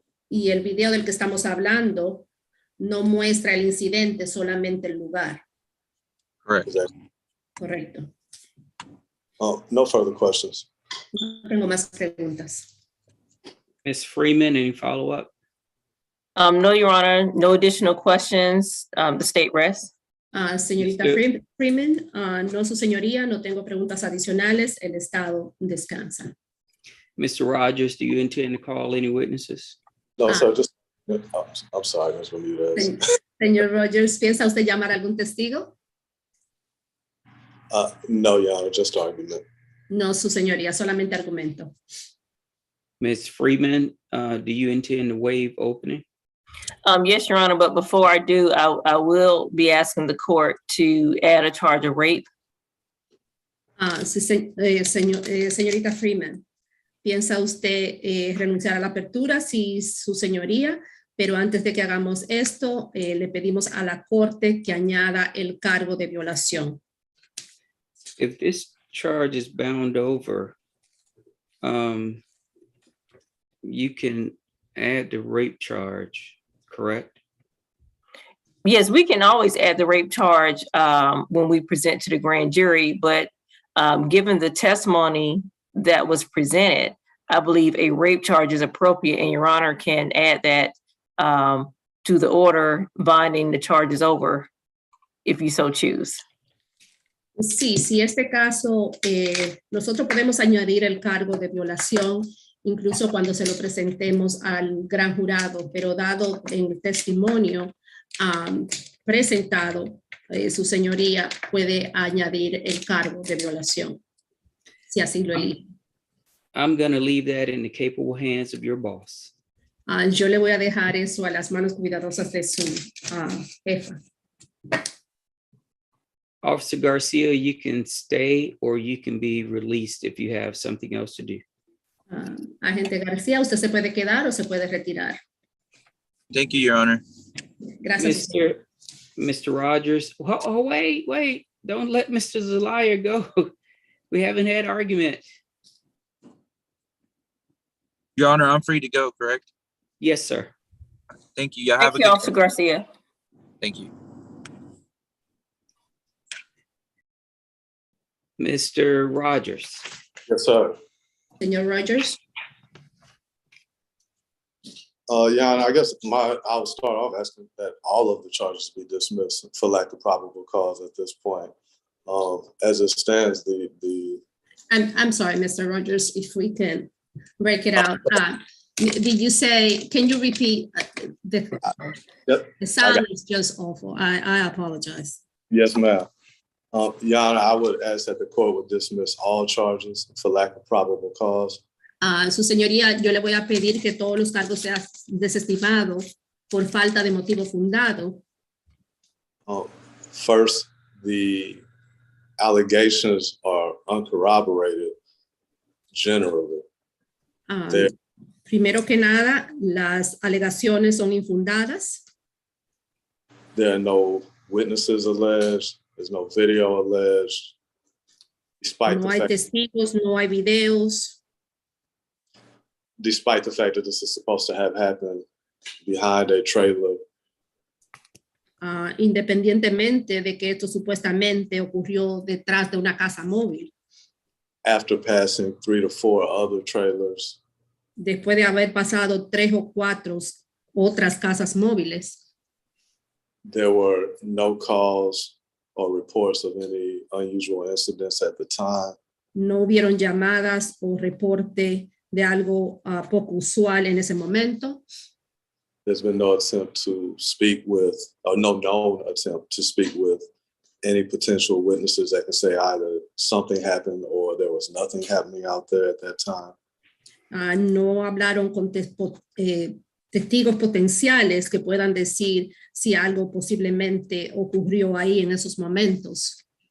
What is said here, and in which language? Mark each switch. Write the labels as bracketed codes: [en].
[es] Y el video del que estamos hablando no muestra el incidente, solamente el lugar. [en] Correct. Exactly. [es] Correcto. [en] No further questions. [es] No tengo más preguntas. [en] Ms. Freeman, any follow-up? No, Your Honor, no additional questions. The state rests. [es] Señorita [en] Mr. [es] Freeman, no, su señoría, no tengo preguntas adicionales. El Estado descansa. [en] Mr. Rogers, do you intend to call any witnesses? No, sir, just, I'm sorry, Ms. Benitez. [es] Señor Rogers, ¿piensa usted llamar a algún testigo? [en] No, Your Honor, just argument. [es] No, su señoría, solamente argumento. [en] Ms. Freeman, do you intend to waive opening? Yes, Your Honor, but before I do, I will be asking the court to add a charge of rape. [es] Sí, señorita Freeman, ¿piensa usted renunciar a la apertura? Sí, su señoría, pero antes de que hagamos esto, le pedimos a la corte que añada el cargo de violación. [en] If this charge is bound over, you can add the rape charge, correct? Yes, we can always add the rape charge when we present to the grand jury, but given the testimony that was presented, I believe a rape charge is appropriate, and Your Honor can add that to the order binding the charges over if you so choose. [es] Sí, si este caso, nosotros podemos añadir el cargo de violación, incluso cuando se lo presentemos al gran jurado, pero dado en el testimonio presentado, su señoría puede añadir el cargo de violación, si así lo elige. [en] I'm going to leave that in the capable hands of your boss. [es] Yo le voy a dejar eso a las manos cuidadosas de su jefa. [en] Officer Garcia, you can stay or you can be released if you have something else to do. [es] Agente García, usted se puede quedar o se puede retirar. [en] Thank you, Your Honor. [es] Gracias. [en] Mr. Rogers, oh, wait, don't let Mr. Zelaya go. We haven't had argument. Your Honor, I'm free to go, correct? Yes, sir. Thank you. Y'all have Thank you, Officer Garcia. Thank you. Mr. Rogers. Yes, sir. [es] Señor Rogers. [en] Yeah, I guess I'll start off asking that all of the charges be dismissed for lack of probable cause at this point. As it stands, I'm sorry, Mr. Rogers, if we can break it out. Did you say, can you repeat? Yep. The sound is just awful. I apologize. yes, ma'am. Your Honor, I would ask that the court would dismiss all charges for lack of probable cause. [es] Su señoría, yo le voy a pedir que todos los cargos sean desestimados por falta de motivo fundado. [en] First, the allegations are uncorroborated generally. There- [es] Primero que nada, las alegaciones son infundadas. [en] There are no witnesses alleged. There's no video alleged. Despite [es] No hay testigos, no hay videos. [en] despite the fact that this is supposed to have happened behind a trailer, [es] Independientemente de que esto supuestamente ocurrió detrás de una casa móvil, [en] after passing 3 to 4 other trailers, [es] después de haber pasado 3 o 4 otras casas móviles. [en] there were no calls or reports of any unusual incidents at the time. [es] No hubieron llamadas o reporte de algo poco usual en ese momento. [en] There's been no attempt to speak with, or no known attempt to speak with any potential witnesses that can say either something happened or there was nothing happening out there at that time. [es] No hablaron con testigos potenciales que puedan decir si algo posiblemente ocurrió ahí en esos momentos.